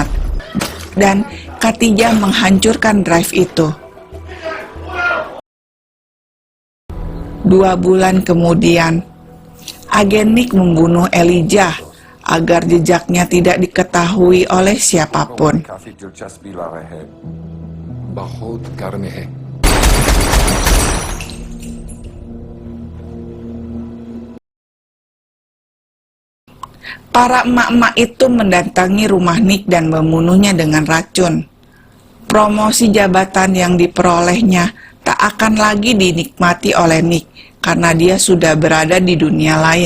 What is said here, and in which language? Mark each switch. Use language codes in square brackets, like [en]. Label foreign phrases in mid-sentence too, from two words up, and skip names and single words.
[id] Dan Khadijah menghancurkan drive itu. 2 bulan kemudian, Agen Nick membunuh Elijah agar jejaknya tidak diketahui oleh siapapun. [hi] काफी दिलचस्पी ला रहे हैं बहुत गर्म है [id] Para emak-emak itu mendatangi rumah Nick dan membunuhnya dengan racun. Promosi jabatan yang diperolehnya tak akan lagi dinikmati oleh Nick karena dia sudah berada di dunia lain.